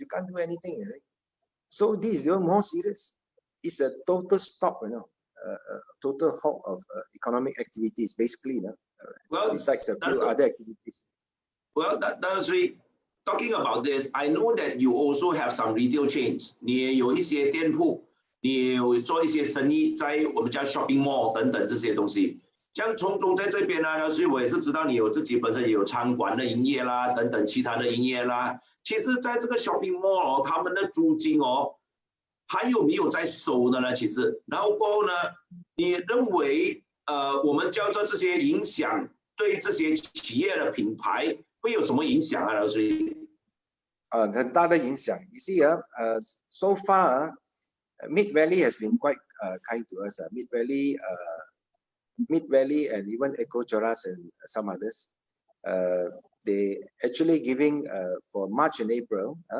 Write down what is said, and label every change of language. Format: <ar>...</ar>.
<en>You can't do anything, is it? So this is more serious. It's a total stop, total halt of economic activities, basically, well, besides a few other activities. Well, that's really talking about this. I know that you also have some retail chains.</en> <zh>你也有一些店铺，你也有做一些生意，在我们叫 shopping mall 等等这些东西。像聪聪在这边呢，所以我也是知道你有自己本身也有餐馆的营业啦，等等其他的营业啦。其实，在这个 shopping mall 他们的租金还有没有在收的呢？其实，然后过后呢，你认为我们叫做这些影响对这些企业的品牌会有什么影响啊？老师？很大的影响。</zh> <en>You see, so far, Mid Valley has been quite kind to us. Mid Valley and even Eco Choras and some others, they actually giving for March and April.</en>